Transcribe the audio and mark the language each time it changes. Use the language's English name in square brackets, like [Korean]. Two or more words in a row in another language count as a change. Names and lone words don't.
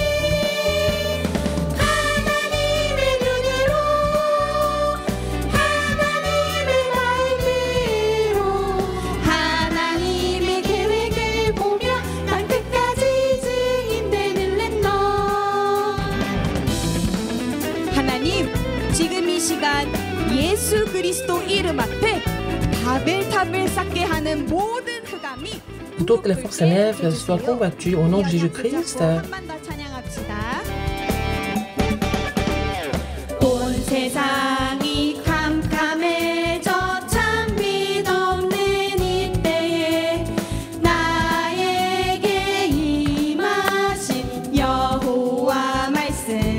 [Korean] 하나님의 눈으로 하나님의 마음으로 하나님의 계획을 보며 난 끝까지 증인되는 렘넌트 하나님 지금 이 시간 예수 그리스도 이름 앞에 바벨탑을 쌓게 하는 모든 흑암이 [French] Toutes les forces ténèbres soient combattues au nom de Jésus-Christ. [Korean] 한번 더 찬양합시다. 온 세상이 캄캄해져 참 빛 없는 이때에 나에게 임하신 여호와 말씀